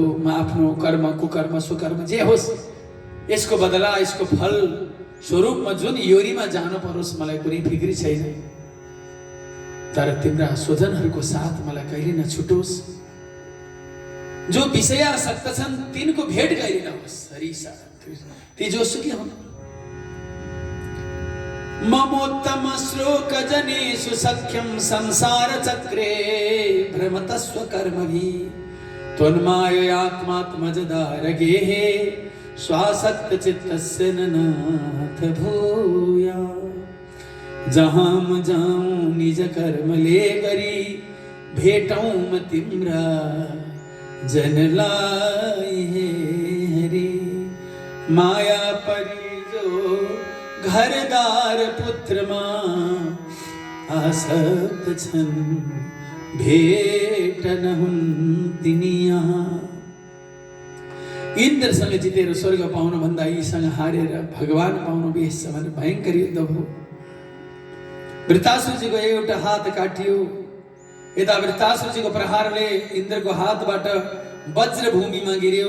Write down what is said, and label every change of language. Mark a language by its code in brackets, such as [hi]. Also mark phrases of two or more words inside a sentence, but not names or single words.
[ne] म आफ्नो कर्म कुकर्म सुकर्म जे होस् यसको बदला, यसको फल स्वरूपमा जुन योरीमा जानु परोस् मलाई कुनै फिक्री छैन, तर तिम्रा स्वजनहरूको साथ मलाई कहिले नछुटोस्। जो विषयासक्त छन् तिनको भेट कहिले नहोस्। हरिसा ती जोसुकै हुन्। [sa] ममोत्तम श्लोक जनेषु सख्यं संसार चक्रे भ्रमतस्व कर्मभिः त्वन्माययात्मात्मजदारगेः स्वासक्त चित्तस्य नाथ भूया। [ne] जहाँ म जाऊं निज कर्म ले करी भेटौं म तिम्रा जन लाई हरि। माया परी जो घरदार पुत्र मां आसक्त छन् भेट न हुन् तिनिया। इन्द्रसँग जितेर स्वर्ग पाउन भन्दा यीसँग हारेर भगवान पाउन बेस छ भने भयङ्कर युद्ध भयो। वृतासुरजीको एउटा हात काटियो, यता वृतासुरजीको प्रहारले इन्द्रको हातबाट वज्र भूमिमा गिर्यो।